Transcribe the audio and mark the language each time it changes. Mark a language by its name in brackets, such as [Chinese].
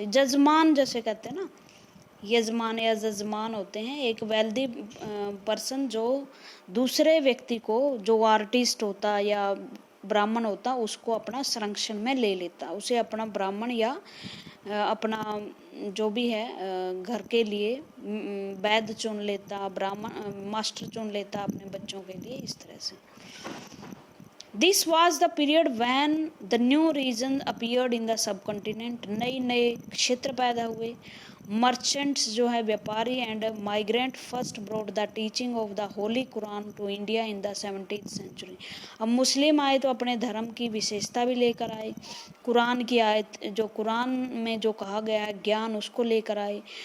[Hindi] जजमान जैसे कहते हैं ना, यजमान या जजमान होते हैं, एक वेल्दी पर्सन जो दूसरे व्यक्ति को, जो आर्टिस्ट होता या ब्राह्मण होता, उसको अपना संरक्षण में ले लेता, उसे अपना ब्राह्मण या अपना जो भी है घर के लिए वैद्य चुन लेता, ब्राह्मण मास्टर चुन लेता अपने बच्चों के लिए, इस तरह से। [English] This was the period when the new region appeared in the subcontinent। [Hindi] नए नए क्षेत्र पैदा हुए। [English] merchants [Hindi] जो है व्यापारी [English] And migrant first brought the teaching of the holy Quran to India in the 17th century. [Hindi] अब मुस्लिम आए तो अपने धर्म की विशेषता भी लेकर आए, कुरान की आयत, जो कुरान में जो कहा गया है ज्ञान, उसको लेकर आए।